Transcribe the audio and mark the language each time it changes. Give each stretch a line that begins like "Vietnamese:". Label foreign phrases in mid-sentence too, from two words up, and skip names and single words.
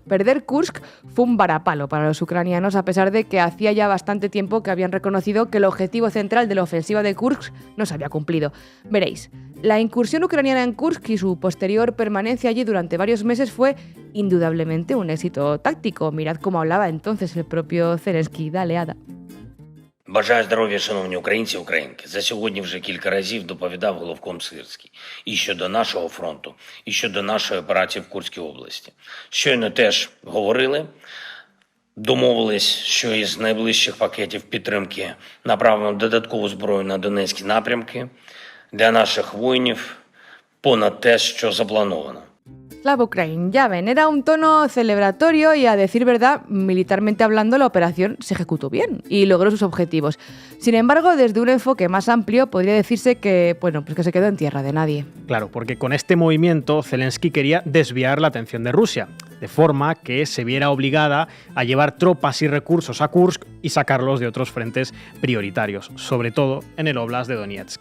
Spanish: Perder Kursk fue un varapalo para los ucranianos, a pesar de que hacía ya bastante tiempo que habían reconocido que el objetivo central de la ofensiva de Kursk no se había cumplido. Veréis, la incursión ucraniana en Kursk y su posterior permanencia allí durante varios meses fue indudablemente un éxito táctico. Mirad cómo hablaba entonces el propio Zelensky. Dale, Ada.
Ukrainian: Бажаю здоров'я, шановні українці і українки. За сьогодні вже кілька разів доповідав головком Сирський. І щодо нашого фронту, і щодо нашої операції в Курській області. Щойно теж говорили, домовились, що із найближчих пакетів підтримки направимо додаткову зброю на Донецькі напрямки для наших воїнів понад те, що заплановано. Слава Україні,
Spanish: ya ven, era un tono celebratorio y, a decir verdad, militarmente hablando, la operación se ejecutó bien y logró sus objetivos. Sin embargo, desde un enfoque más amplio, podría decirse que, bueno, pues que se quedó en tierra de nadie. Claro, porque con este movimiento Zelensky quería desviar la atención de Rusia, de forma que se viera obligada a llevar tropas y recursos a Kursk y sacarlos de otros frentes prioritarios, sobre todo en el Oblast de Donetsk.